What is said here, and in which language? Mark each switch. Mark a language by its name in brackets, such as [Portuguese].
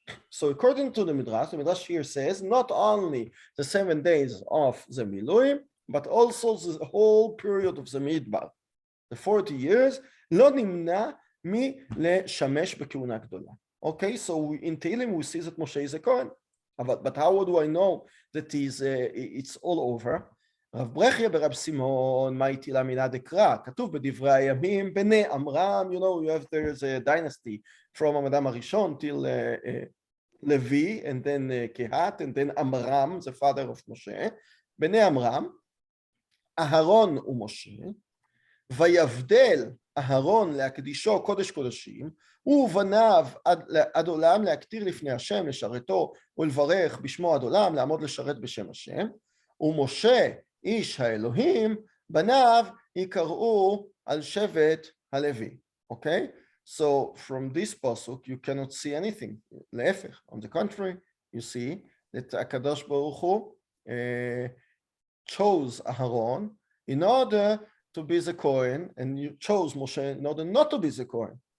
[English] So according to the Midrash here says, not only the 7 days of the Miluim, but also the whole period of the Midbar, the 40 years, [Hebrew] לא נמנע מלשמש בכהונה גדולה. [English] Okay, so in Tehillim we see that Moshe is a Kohen. But how do I know that it's all over? [Hebrew] רב ברכיה ברב סימון, מה איתי למינה דקרא? כתוב בדברי הימים, בני עמרם, [English] you have there's a dynasty from המדם הראשון till Levi, and then Kehilat, and then Amram, the father of Moshe. [Hebrew] בני עמרם, אהרון ומשה, ויבדל אהרון להקדישו קודש קודשים, ובניו עד עולם להקטיר לפני השם, לשרתו ולברך בשמו עד עולם, לעמוד לשרת בשם השם, ומשה איש האלוהים, בניו יקראו על שבט הלוי. [English] Okay? So from this pasuk you cannot see anything. להפך, on the contrary, you see that הקדוש ברוך הוא chose Aharon in order to be the Kohen, and you chose Moshe in order not to be the Kohen.